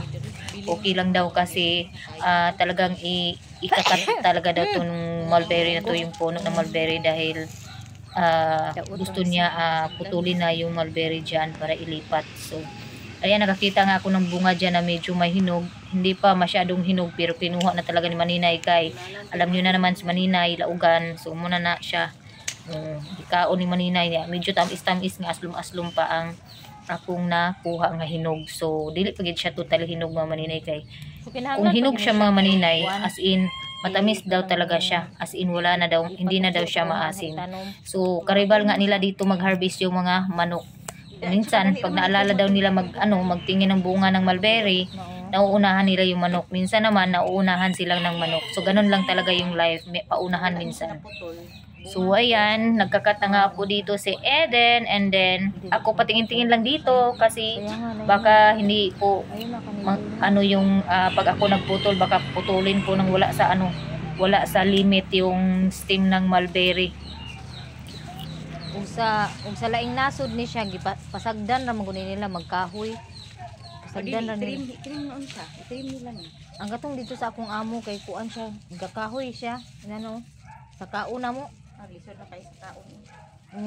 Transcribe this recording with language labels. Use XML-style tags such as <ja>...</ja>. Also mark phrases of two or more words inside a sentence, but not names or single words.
<tl>Okay lang daw kasi talagang ikakat talaga daw itong mulberry na to, yung puno ng mulberry, dahil gusto niya putulin na yung mulberry dyan para ilipat. So ayan, nakakita nga ako ng bunga dyan na medyo may hinog, hindi pa masyadong hinog pero kinuha na talaga ni maninay kay alam nyo na naman si maninay laugan,</tl> <ceb>so muna na siya ikaon ni maninay niya, medyo tamis-tamis nga, aslum-aslum pa ang akong nakuha nga hinog. So dili pagid siya totally hinog mga maninay kay kung hinog siya mga maninay,</ceb> <en>as in</en> <tl>matamis daw talaga siya,</tl> <en>as in</en> <tl>wala na daw, hindi na daw siya maasim. So karibal nga nila dito mag-harvest yung mga manok. Minsan pag naalala daw nila magtingin ng bunga ng mulberry, nauunahan nila yung manok. Minsan naman nauunahan silang ng manok. So ganun lang talaga yung life, may paunahan minsan. So ayan, nagkakat na nga po dito si Eden, and then ako patingin-tingin lang dito kasi baka hindi po yung pag ako nagputol baka putulin po nang wala sa limit yung stem ng mulberry.</tl> <ceb>Ug sa laing nasod ni siya pasagdan ra maguni nila magkahoy. Pasagdan ra nila. Trim nila ni. Ang gatong dito sa akong amo kay kuan siya, gakahoy siya.</ceb> <tl>Ano?</tl> <ceb>Sa kauna mo lisod na kay sa kaon.</ceb>